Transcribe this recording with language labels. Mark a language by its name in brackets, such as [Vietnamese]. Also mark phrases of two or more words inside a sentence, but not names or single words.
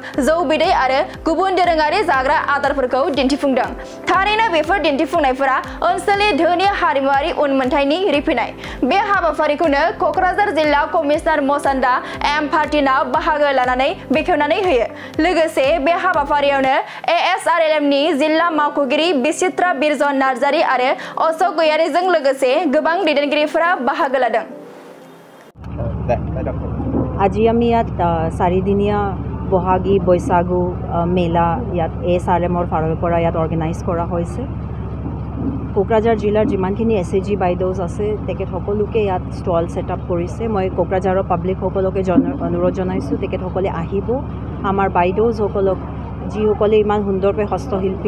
[Bodo] जौ बिदै आरो गुबुन दोरोङारि जाग्रा आदारफोरखौ दिन्थिफुंदों थारैनो बेफोर दिन्थिफुंनायफोरा ओनसोलनि धोनि हारिमुआरि उनमोनथायनि रिफिनाय बे हाबाफारिखौनो कक्राझार जिल्ला कमिशनार मसान्दा एम फार्टिना बाहागो लानानै बेखेवनानै होयो लोगोसे बे हाबाफारियावनो एएसआरएलएमनि जिल्ला मावख'गिरि बिचित्रा बिरजन नार्जारी आरो अशोक गयारीजों लोगोसे गोबां दैदेनगिरिफोरा बाहागो लादों [Assamese] আজি আমি ইয়াত চাৰিদিনীয়া বহাগী বৈশাগু মেলা ইয়াত এএছআৰএমৰ ফালৰ পৰা ইয়াত অৰ্গেনাইজ কৰা হৈছে কোকৰাঝাৰ জিলাৰ যিমানখিনি এছএজি বাইদেউজ আছে তেখেত সকলোকে ইয়াত ষ্টল ছেটআপ কৰিছে মই কোকৰাঝাৰৰ পাব্লিকসকলকে অনুৰোধ জনাইছোঁ তেখেতসকলে আহিব আমাৰ বাইদেউজসকলক যিসকলে ইমান সুন্দৰকৈ হস্তশিল্পী